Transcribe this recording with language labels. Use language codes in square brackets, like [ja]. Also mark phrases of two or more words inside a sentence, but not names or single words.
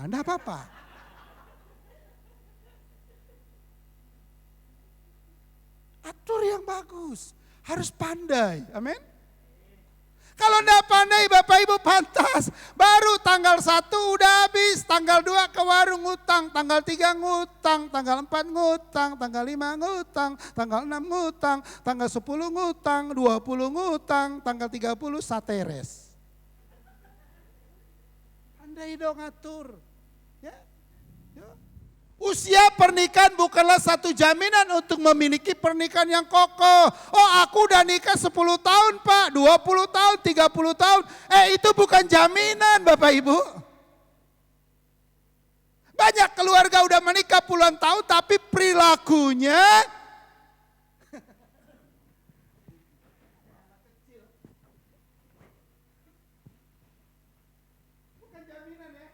[id] Enggak apa-apa. Atur yang bagus. Harus pandai, amin. Kalau enggak pandai Bapak Ibu pantas, baru tanggal 1 udah habis, tanggal 2 ke warung ngutang, tanggal 3 ngutang, tanggal 4 ngutang, tanggal 5 ngutang, tanggal 6 ngutang, tanggal 10 ngutang, 20 ngutang, tanggal 30 sateres. Pandai dong atur. Ya. Usia pernikahan bukanlah satu jaminan untuk memiliki pernikahan yang kokoh. Oh aku udah nikah 10 tahun Pak, 20 tahun, 30 tahun. Itu bukan jaminan Bapak Ibu. Banyak keluarga udah menikah puluhan tahun tapi perilakunya bukan jaminan ya.